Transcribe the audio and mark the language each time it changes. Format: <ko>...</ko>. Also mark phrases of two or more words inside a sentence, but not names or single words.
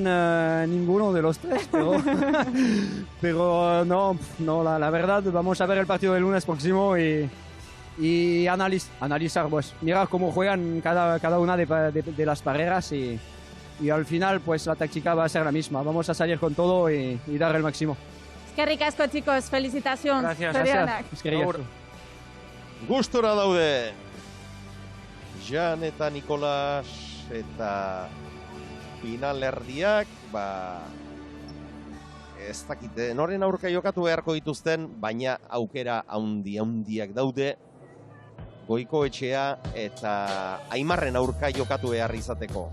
<es>Ninguno de los tres, pero no, la verdad, vamos a ver el partido del lunes próximo y analizar, pues, mirar cómo juegan cada una de las barreras y al final, pues, la táctica va a ser la misma. Vamos a salir con todo y dar el máximo. Es que ricasco, chicos. Felicitación. Gracias.</es> <eu>Gustora daude. Jan eta Nikolas eta finalerdiak, ez dakite, noren aurka jokatu beharko dituzten, baina aukera handiak daude, Goikoetxea eta Aimarren aurka jokatu behar izateko.</eu>